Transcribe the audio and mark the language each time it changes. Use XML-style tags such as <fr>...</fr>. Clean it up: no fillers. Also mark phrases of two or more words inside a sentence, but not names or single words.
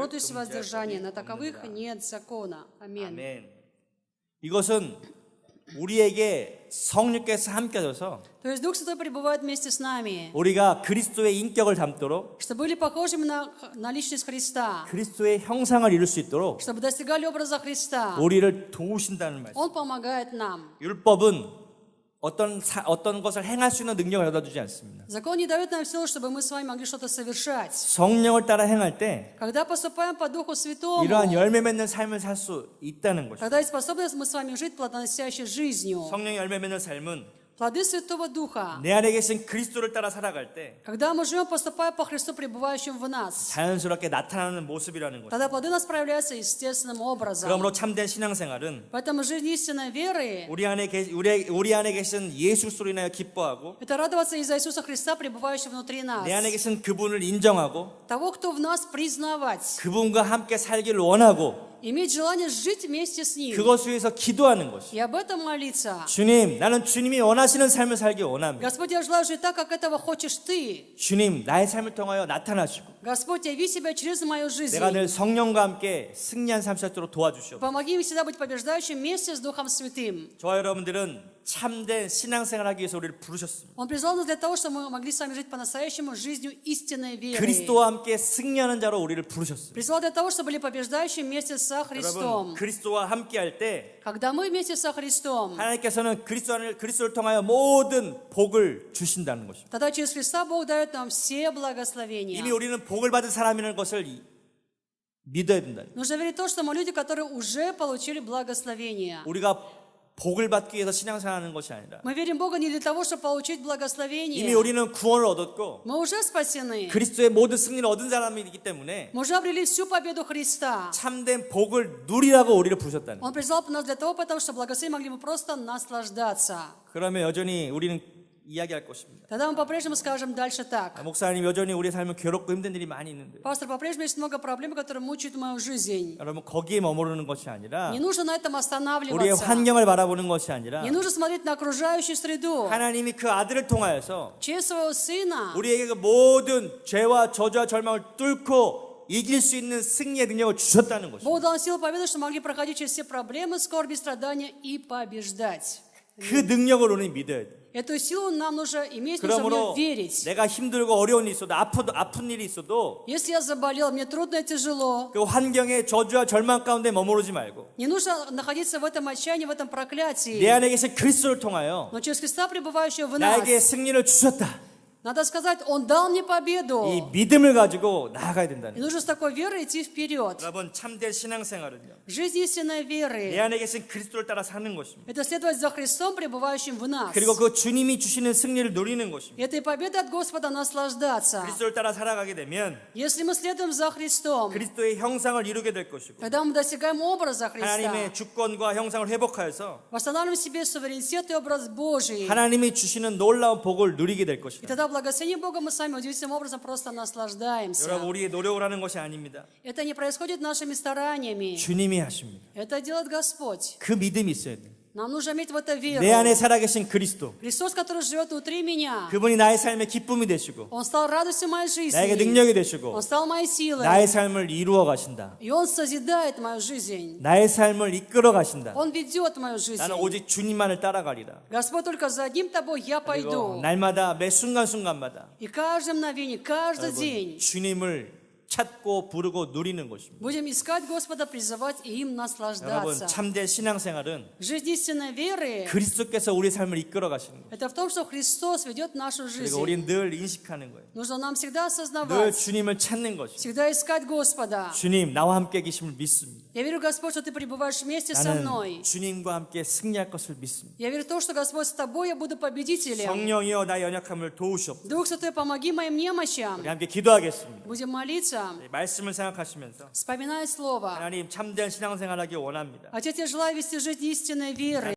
<ru>кротость,</ru> <ko>금지할</ko> <ru>воздержание. На</ru> <ko>것이</ko> <ru>таковых</ru> <ko>없느니라.</ko> <ru>нет закона. Аминь.</ru> <ko>아멘. 이것은 우리에게 성령께서 함께하셔서</ko> <ru>То есть Дух Святой пребывает вместе с нами,</ru> <ko>우리가 그리스도의 인격을 닮도록</ko> <ru>чтобы были похожими на личность Христа,</ru> <ko>그리스도의 형상을 이룰 수 있도록</ko> <ru>чтобы достигали образа Христа.</ru> <ko>우리를 도우신다는 말씀.</ko> <ru>Он помогает нам.</ru> <ko>율법은 어떤 것을 행할 수 있는 능력을 얻어 주지 않습니다.</ko> <ru>Закон не дает нам силу, чтобы мы с вами могли что-то совершать.</ru> <ko>성령을 따라 행할 때</ko> <ru>Когда поступаем по Духу Святому,</ru> <ko>이러한 열매 맺는 삶을 살 수 있다는 것입니다.</ko> <ru>когда есть способность мы с вами жить плодоносящей жизнью,</ru> <ko>성령의 열매 맺는 삶은</ko> <ru>плоды Святого Духа,</ru> <ko>내 안에 계신 그리스도를 따라 살아갈 때</ko> <ru>когда мы живем, поступая по Христу, пребывающему в нас,</ru> <ko>자연스럽게 나타나는 모습이라는 것입니다.</ko> <ru>тогда плоды у нас проявляются естественным образом.</ru> <ko>그러므로 참된 신앙생활은</ko> <ru>Поэтому жизнь истинной веры</ru> <ko>우리 안에 계신 예수 그리스도로 인하여 기뻐하고 —</ko> <ru>это радоваться из-за Иисуса Христа, пребывающего внутри нас.</ru> <ko>내 안에 계신 그분을 인정하고</ko> <ru>Того, кто в нас, признавать.</ru> <ko>그분과 함께 살기를 원하고</ko> <ru>Иметь желание жить вместе с Ним.</ru> <ko>그것을 위해서 기도하는 것이.</ko> <ru>И об этом молиться.</ru> <ko>주님, 나는 주님이 원하시는 삶을 살기 원합니다.</ko> <ru>Господь, я желаю жить так, как этого хочешь Ты.</ru> <ko>주님, 나의 삶을 통하여 나타나시고</ko> <ru>Господь, яви себя через мою жизнь.</ru> <ko>내가 늘 성령과 함께 승리한 삶 살도록 도와주시옵소서.</ko> <ru>Помоги мне всегда быть побеждающим вместе с Духом Святым.</ru> <ko>저와 여러분들은 참된 신앙생활하기 위해서 우리를 부르셨습니다.</ko> <ru>Он призвал нас для того, чтобы мы могли с вами жить по-настоящему жизнью истинной веры.</ru> <ko>그리스도와 함께 승리하는 자로 우리를 부르셨습니다.</ko> <ru>Призвал для того, чтобы были побеждающими вместе со</ru> <ko>여러분,</ko> <ru>Христом.</ru> <ko>그리스도와 함께 할 때</ko> <ru>Когда мы вместе со Христом,</ru> <ko>하나님께서는 그리스도를 통하여 모든 복을 주신다는 것입니다.</ko> <ru>тогда через Христа Бог дает нам все благословения.</ru> <ko>이미 우리는 복을 받은 사람이라는 것을 믿어야 된다.</ko> <ru>Нужно верить в то, что мы люди, которые уже получили благословение.</ru> <ko>우리가 복을 받기 위해서 신앙생활하는 것이 아니라</ko> <ru>Мы верим в Бога не для того, чтобы получить</ru> <ko>이미</ko> <ru>благословение.</ru> <ko>우리는 구원을 얻었고</ko> <ru>Мы уже спасены.</ru> <ko>그리스도의 모든 승리를 얻은 사람이기 때문에</ko> <ru>Мы уже обрели всю победу Христа.</ru> <ko>참된 복을 누리라고 우리를 부르셨다는 거예요.</ko> <ru>Он призвал нас для того, потому что благословение могли мы просто наслаждаться.</ru> <ko>그러면 여전히 우리는 이야기할 것입니다.</ko> <ru>Тогда мы по-прежнему скажем дальше так.</ru> <ko>목사님, 여전히 우리 삶은 괴롭고 힘든 일이 많이 있는데</ko> <ru>Пастор, по-прежнему есть много проблем, которые мучают мою жизнь.</ru> <ko>여러분, 거기에 머무르는 것이 아니라</ko> <ru>Не нужно на этом</ru> <ko>우리의</ko> <ru>останавливаться.</ru> <ko>환경을 바라보는 것이 아니라</ko> <ru>Не нужно смотреть на окружающую среду.</ru> <ko>하나님이 그 아들을 통하여서</ko> <ru>Через своего Сына</ru> <ko>우리에게 그 모든 죄와 저주와 절망을 뚫고 이길 수 있는 승리의 능력을 주셨다는 것입니다.</ko> <ru>Бог дал силу победы, чтобы могли проходить через все проблемы, скорби, страдания и побеждать.</ru> <ko>그 능력을 우리는 믿어야 돼.</ko> <ru>Эту силу нам нужно иметь, нужно в</ru> <ko>그러므로</ko> <ru>нее верить.</ru> <ko>내가 힘들고 어려운 일이 있어도 아픈 일이 있어도</ko> <ru>Если я заболел, мне трудно и тяжело,</ru> <ko>그 환경의 저주와 절망 가운데 머무르지 말고</ko> <ru>не нужно находиться в этом отчаянии, в этом</ru> <ko>내</ko> <ru>проклятии.</ru> <ko>안에 계신 그리스도를 통하여</ko> <ru>Но через Христа, пребывающего в нас,</ru> <ko>나에게 승리를 주셨다.</ko> <ru>надо сказать, Он дал мне</ru> <ko>이</ko> <ru>победу.</ru> <ko>믿음을 가지고 나아가야 된다는</ko> <ru>И</ru> <ko>거예요.</ko> <ru>нужно с такой верой идти вперед.</ru> <ko>여러분, 참된 신앙생활은요,</ko> <ru>Жизнь истинной</ru> <ko>내</ko> <ru>веры</ru> <ko>안에 계신 그리스도를 따라 사는 것입니다. –</ko> <ru>это следовать за Христом, пребывающим в нас.</ru> <ko>그리고 그 주님이 주시는 승리를 누리는 것입니다.</ko> <ru>Этой победой от Господа наслаждаться.</ru> <ko>그리스도를 따라 살아가게 되면</ko> <ru>Если мы следуем за Христом,</ru> <ko>그리스도의 형상을 이루게 될 것이고</ko> <ru>когда мы достигаем образа Христа,</ru> <ko>하나님의 주권과 형상을 회복하여서</ko> <ru>восстанавливаем в себе суверенитет и образ Божий,</ru> <ko>하나님이 주시는 놀라운 복을 누리게 될</ko> <ru>и</ru> <ko>것입니다.</ko> <ru>тогда благословение Бога мы сами удивительным образом просто наслаждаемся.</ru> <ko>여러분, 우리의 노력을 하는 것이 아닙니다.</ko> <ru>Это не происходит нашими стараниями.</ru> <ko>주님이 하십니다.</ko> <ru>Это делает Господь.</ru> <ko>그 믿음이 있어야 돼요.</ko> <ru>Нам нужно иметь в это веру.</ru> <ko>내 안에 살아계신 그리스도,</ko> <ru>Христос, который живет внутри меня,</ru> <ko>그분이 나의 삶의 기쁨이 되시고</ko> <ru>Он стал радостью моей</ru> <ko>나에게</ko> <ru>жизни.</ru> <ko>능력이 되시고</ko> <ru>Он стал моей силой.</ru> <ko>나의 삶을 이루어 가신다.</ko> <ru>И Он созидает мою жизнь.</ru> <ko>나의 삶을 이끌어 가신다.</ko> <ru>Он ведет мою жизнь.</ru> <ko>나는 오직 주님만을 따라가리라.</ko> <ru>Господь, только за одним тобой я</ru> <ko>그리고</ko> <ru>пойду.</ru> <ko>날마다 매 순간순간마다</ko> <ru>И каждое мгновение, каждый</ru> <ko>여러분,</ko> <ru>день</ru> <ko>주님을 찾고 부르고 누리는 것입니다.</ko> <ru>будем искать Господа, призывать и им</ru> <ko>여러분,</ko> <ru>наслаждаться.</ru> <ko>참된 신앙생활은</ko> <ru>Жизнь истинной веры</ru> <ko>그리스도께서 우리 삶을 이끌어 가시는 거예요.</ko> <ru>это в том, что Христос ведет нашу</ru> <ko>그리고</ko> <ru>жизнь.</ru> <ko>우리는 늘 인식하는 거예요.</ko> <ru>Нужно нам всегда</ru> <ko>늘</ko> <ru>осознавать,</ru> <ko>주님을 찾는 것이죠.</ko> <ru>всегда искать Господа.</ru> <ko>주님, 나와 함께 계심을 믿습니다.</ko> <ru>Я верю, Господь, что Ты пребываешь вместе со</ru> <ko>나는</ko> <ru>мной.</ru> <ko>주님과 함께 승리할 것을 믿습니다.</ko> <ru>Я верю в то, что, Господь, с Тобой я буду победителем.</ru> <ko>성령이여 나의 연약함을 도우시옵소서.</ko> <ru>Дух Святой, помоги моим немощам.</ru> <ko>우리 함께 기도하겠습니다.</ko> <ru>Будем молиться,</ru> <ko>말씀을 생각하시면서</ko> <ru>вспоминая Слово.</ru> <ko>하나님, 참된 신앙생활하기 원합니다.</ko> <ru>Отец, я желаю вести жизнь истинной веры.</ru>